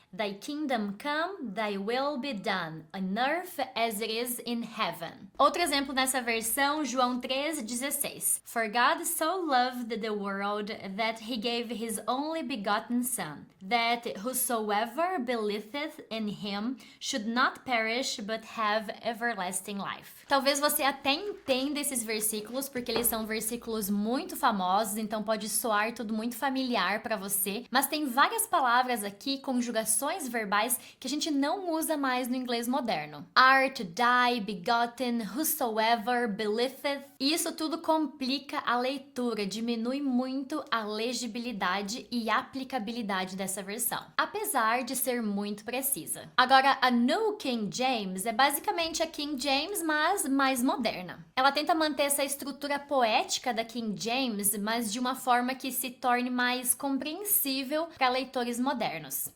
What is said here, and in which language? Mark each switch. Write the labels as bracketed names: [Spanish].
[English] Thy kingdom come, thy will be done, on earth as it is in heaven. [Portuguese] Outro exemplo nessa versão, João 3,16. [English] For God so loved the world that he gave his only begotten Son, that whosoever believeth in him should not perish but have everlasting life. [Portuguese] Talvez você até entenda esses versículos, porque eles são versículos muito famosos, então pode soar tudo muito familiar para você, mas tem várias palavras aqui, conjugações verbais que a gente não usa mais no inglês moderno. [English] Are, to die, begotten, whosoever, believeth. [Portuguese] E isso tudo complica a leitura, diminui muito a legibilidade e aplicabilidade dessa versão, apesar de ser muito precisa. Agora, a New King James é basicamente a King James, mas mais moderna. Ela tenta manter essa estrutura poética da King James, mas de uma forma que se torne mais compreensível para leitores modernos.